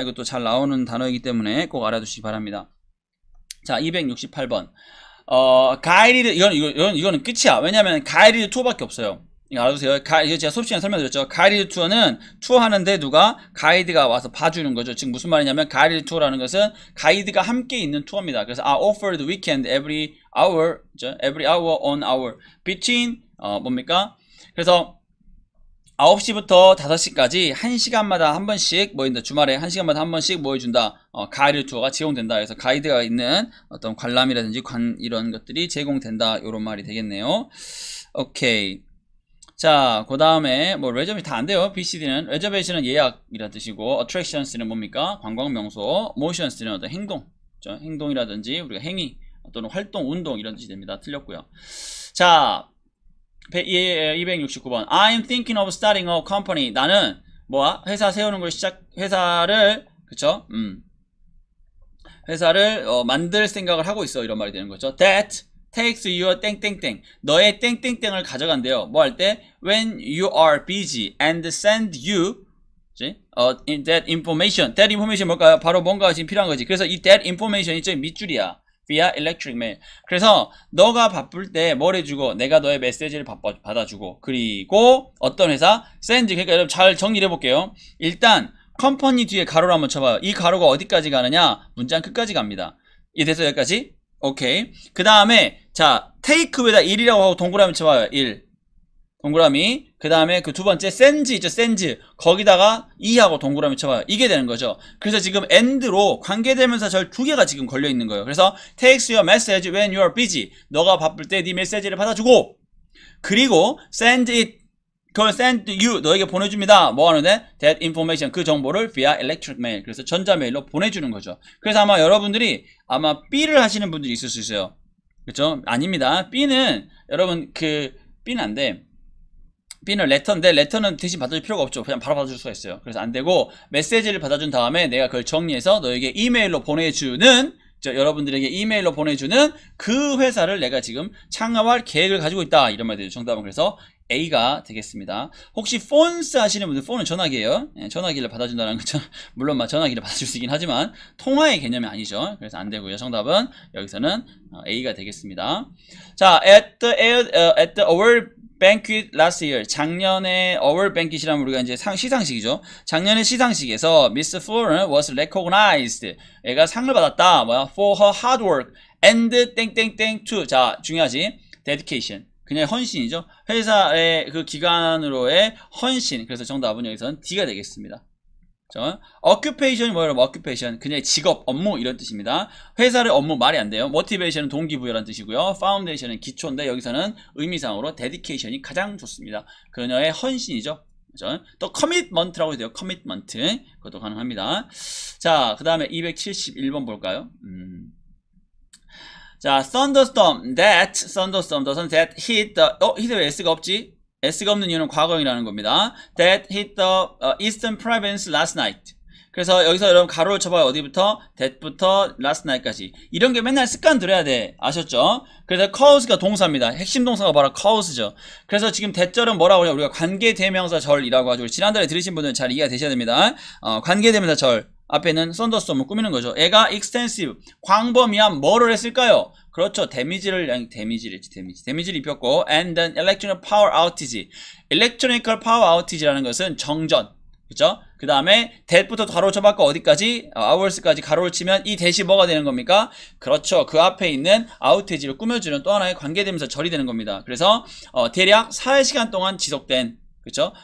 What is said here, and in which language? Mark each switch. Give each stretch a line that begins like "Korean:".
Korean: 이것도 잘 나오는 단어이기 때문에 꼭 알아두시기 바랍니다. 자, 268번. 가이리드, 이거는 끝이야. 왜냐면 가이리드 2밖에 없어요. 이거 알아두세요. 이거 제가 수업 시간에 설명드렸죠. 가이드 투어는 투어하는데 누가 가이드가 와서 봐주는 거죠. 지금 무슨 말이냐면 가이드 투어라는 것은 가이드가 함께 있는 투어입니다.
English: 그래서 offer the weekend every hour, every hour on hour between
Korean: 뭡니까? 그래서 9시부터 5시까지 1시간마다 한 번씩 뭐 있는다. 주말에 1시간마다 한 번씩 뭐 해준다. 가이드 투어가 제공된다. 그래서 가이드가 있는 어떤 관람이라든지 이런 것들이 제공된다. 이런 말이 되겠네요. 오케이. 자, 그 다음에 뭐 레저베이션 다 안 돼요. BCD는 레저베이션은 예약이라 뜻이고, attractions는 뭡니까? 관광 명소, motions는 어떤 행동, 행동이라든지 우리가 행위 또는 활동, 운동 이런 뜻이 됩니다. 틀렸고요. 자, 269번.
English: I'm thinking of starting a company.
Korean: 나는 뭐야? 회사 세우는 걸 회사를 그쵸? 회사를 만들 생각을 하고 있어. 이런 말이 되는 거죠.
English: That takes your 땡땡땡.
Korean: 너의 땡땡땡을 가져간대요. 뭐 할 때?
English: When you are busy and send you that information. That information
Korean: 뭘까요? 바로 뭔가 지금 필요한 거지. 그래서 이
English: that information
Korean: 이 저 밑줄이야.
English: via electric mail.
Korean: 그래서 너가 바쁠 때 뭘 해주고 내가 너의 메시지를 받아주고 그리고 어떤 회사?
English: send.
Korean: 그러니까 여러분 잘 정리를 해볼게요. 일단 컴퍼니 뒤에 가로를 한번 쳐봐요. 이 가로가 어디까지 가느냐? 문장 끝까지 갑니다. 이해돼서 여기까지? 오케이. 그 다음에 자 take 위에다 1이라고 하고 동그라미 쳐봐요. 1 동그라미. 그 다음에 그 두 번째 send 있죠. send 거기다가 2하고 동그라미 쳐봐요. 이게 되는 거죠. 그래서 지금 and로 관계대명사 절 두 개가 지금 걸려 있는 거예요.
English: 그래서 takes your message when you are busy.
Korean: 너가 바쁠 때 네 메시지를 받아주고 그리고
English: send it
Korean: 그걸
English: send you
Korean: 너에게 보내줍니다. 뭐 하는데?
English: that information
Korean: 그 정보를
English: via electric mail.
Korean: 그래서 전자메일로 보내주는 거죠. 그래서 아마 여러분들이 아마 B를 하시는 분들이 있을 수 있어요. 그렇죠? 아닙니다. B는 여러분 B는 안 돼. B는 레터인데 레터는 대신 받아줄 필요가 없죠. 그냥 바로 받아줄 수가 있어요. 그래서 안 되고 메시지를 받아준 다음에 내가 그걸 정리해서 너에게 이메일로 보내주는 여러분들에게 이메일로 보내주는 그 회사를 내가 지금 창업할 계획을 가지고 있다. 이런 말 되죠. 정답은 그래서 A가 되겠습니다. 혹시 폰스 하시는 분들 폰은 전화기예요. 전화기를 받아준다는 거죠. 물론 전화기를 받아줄 수 있긴 하지만 통화의 개념이 아니죠. 그래서 안 되고요. 정답은 여기서는 A가 되겠습니다.
English: 자, at the World Banquet last year.
Korean: 작년에 World Banquet이라면 우리가 이제 시상식이죠. 작년에 시상식에서
English: Miss Florence was recognized.
Korean: 얘가 상을 받았다. 뭐야?
English: For her hard work and 땡땡땡 to.
Korean: 자, 중요하지. dedication. 그냥 헌신이죠. 회사의 그 기간으로의 헌신. 그래서 정답은 여기서는 D가 되겠습니다. occupation이 뭐예요?
English: occupation.
Korean: 그냥 직업, 업무 이런 뜻입니다. 회사의 업무 말이 안 돼요. motivation은 동기부여라는 뜻이고요. foundation은 기초인데 여기서는 의미상으로 dedication이 가장 좋습니다. 그녀의 헌신이죠. 그렇죠? 또 commitment라고 돼요. commitment. 그것도 가능합니다. 자, 그 다음에 271번 볼까요?
English: 자, thunderstorm that hit the hit
Korean: 왜 S가 없지? S가 없는 이유는 과거형이라는 겁니다.
English: That hit the eastern province last night.
Korean: 그래서 여기서 여러분 가로를 쳐봐요. 어디부터? that부터 last night까지. 이런 게 맨날 습관 들어야 돼. 아셨죠? 그래서 cause가 동사입니다. 핵심 동사가 바로 cause죠. 그래서 지금 대절은 뭐라고 해요? 우리가 관계대명사절이라고 하죠. 지난달에 들으신 분들은 잘 이해가 되셔야 됩니다. 관계대명사절. 앞에는 thunderstorm을 꾸미는 거죠. 얘가 extensive, 광범위한 뭐를 했을까요? 그렇죠. 데미지를 입혔고
English: and then electrical power outage. electrical power outage
Korean: 라는 것은 정전. 그렇죠? 그 다음에 that부터 가로를 쳐봤고 어디까지? hours까지 가로를 치면 이 that이 뭐가 되는 겁니까? 그렇죠. 그 앞에 있는 outage를 꾸며주는 또 하나의 관계대명사 절이 되는 겁니다. 그래서 대략 4시간 동안 지속된 그렇죠?